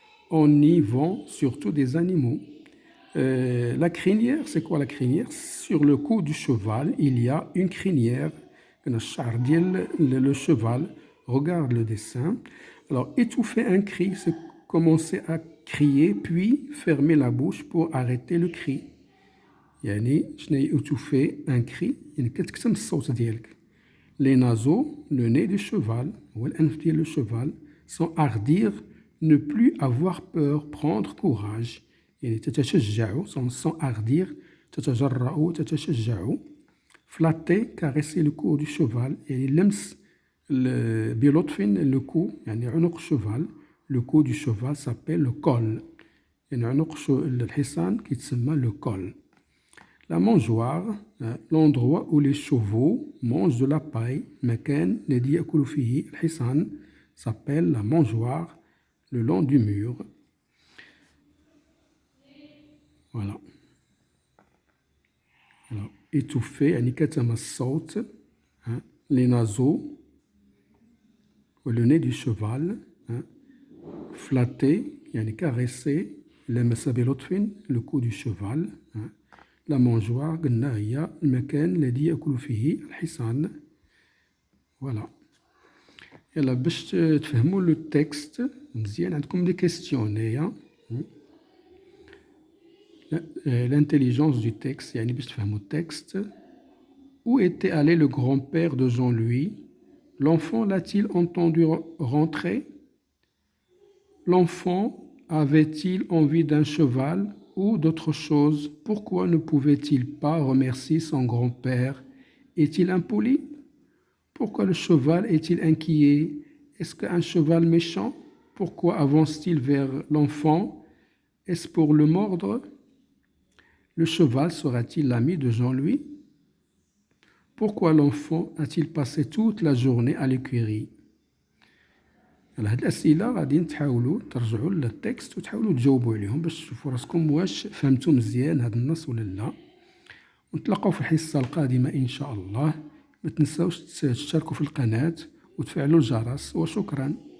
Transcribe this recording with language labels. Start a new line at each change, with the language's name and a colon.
French: On y vend surtout des animaux. La crinière, c'est quoi la crinière? Sur le cou du cheval, il y a une crinière. Le cheval, regarde le dessin. Alors, étouffer un cri, c'est commencer à crier, puis fermer la bouche pour arrêter le cri.
Arabic: يعني شنو
French: étouffer un cri,
Arabic: يعني كتكتم الصوت ديالك.
French: Les naseaux, le nez du cheval, ou
Arabic: الأنف ديال
French: le cheval, s'enhardir, ne plus avoir peur, prendre courage.
Arabic: يعني تتشجع, s'enhardir, تتجرأ, تتشجع.
French: Flatter, caresser le cou du cheval,
Arabic: يعني لمس بلطف
French: le cou,
Arabic: يعني عنق
French: cheval. Le cou du cheval s'appelle le col.
Arabic: يعني عنق الحصان كيتسمى
French: le col. La mangeoire, l'endroit où les chevaux mangent de la paille,
Arabic: مكان الذي يأكل فيه الحصان,
French: s'appelle la mangeoire, le long du mur. Voilà. Alors, étouffer,
Arabic: يعني كتم الصوت,
French: les naseaux, le nez du cheval, flatter, يعني caresser,
Arabic: لمس بلطف,
French: le cou du cheval.
Arabic: La mangeoire, قلنا هي المكان الذي يأكل فيه الحصان.
French: Voilà.
Arabic: يلا باش تفهموا لو تكست مزيان عندكم دي كيستيون هنايا.
French: l'intelligence du texte
Arabic: يعني باش تفهموا التكست.
French: Où était allé le grand-père de Jean-Louis? L'enfant l'a-t-il entendu rentrer? L'enfant avait-il envie d'un cheval ou d'autre chose? Pourquoi ne pouvait-il pas remercier son grand-père? Est-il impoli? Pourquoi le cheval est-il inquiet? Est-ce qu'un cheval méchant? Pourquoi avance-t-il vers l'enfant? Est-ce pour le mordre? Le cheval sera-t-il l'ami de Jean-Louis? Pourquoi l'enfant a-t-il passé toute la journée à l'écurie?
Arabic: على هاد الأسئلة غادي تحاولوا ترجعوا للتكست وتحاولوا تجاوبوا عليهم باش تشوفوا راسكم واش فهمتوا مزيان هاد النص ولا لا. ونتلاقاو في الحصة القادمة إن شاء الله. ما تنساوش تشتركوا في القناة وتفعلوا الجرس وشكرا.